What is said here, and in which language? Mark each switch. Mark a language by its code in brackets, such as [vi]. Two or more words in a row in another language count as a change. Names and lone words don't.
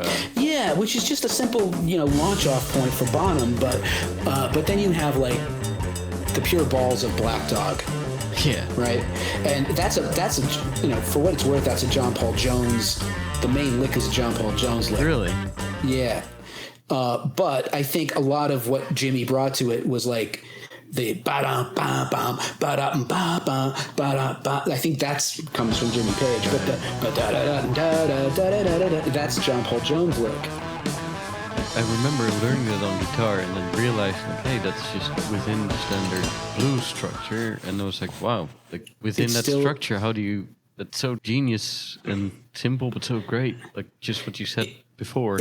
[en] which is just a simple launch off point for Bonham, but then you have like the pure balls of Black Dog. Yeah. Right. And that's a for what it's worth, that's a John Paul Jones. The main lick is a John Paul Jones lick. Really? Yeah. But I think a lot of what Jimmy brought to it was like the ba-dum, ba-bum, ba-dum, ba-bum, ba-dum, ba. I think that comes from Jimmy Page. But the ba-da-da-da-da-da-da-da-da-da, that's John Paul Jones lick. I remember learning that on guitar and then realizing, like, hey, that's just within the standard blues structure. And I was like, wow, like within It's that still- structure, how do you? That's so genius and simple, but so great. Like just what you said before.